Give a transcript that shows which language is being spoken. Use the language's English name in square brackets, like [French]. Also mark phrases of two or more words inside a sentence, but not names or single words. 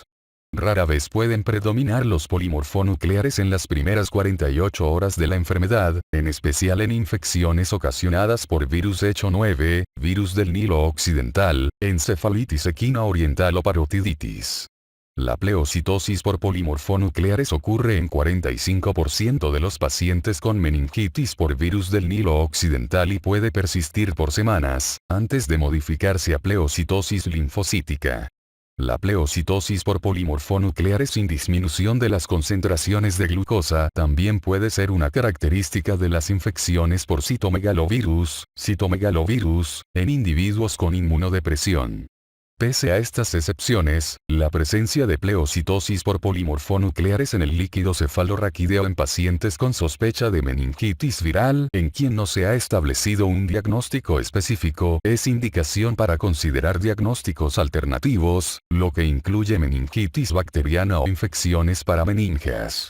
[Spanish] Rara vez pueden predominar los polimorfonucleares en las primeras 48 horas de la enfermedad, en especial en infecciones ocasionadas por virus H9, virus del Nilo Occidental, encefalitis equina oriental o parotiditis. La pleocitosis por polimorfonucleares ocurre en 45% de los pacientes con meningitis por virus del Nilo Occidental y puede persistir por semanas, antes de modificarse a pleocitosis linfocítica. La pleocitosis por polimorfonucleares sin disminución de las concentraciones de glucosa también puede ser una característica de las infecciones por citomegalovirus, en individuos con inmunodepresión. Pese a estas excepciones, la presencia de pleocitosis por polimorfonucleares en el líquido cefalorraquídeo en pacientes con sospecha de meningitis viral, en quien no se ha establecido un diagnóstico específico, es indicación para considerar diagnósticos alternativos, lo que incluye meningitis bacteriana o infecciones parameningias.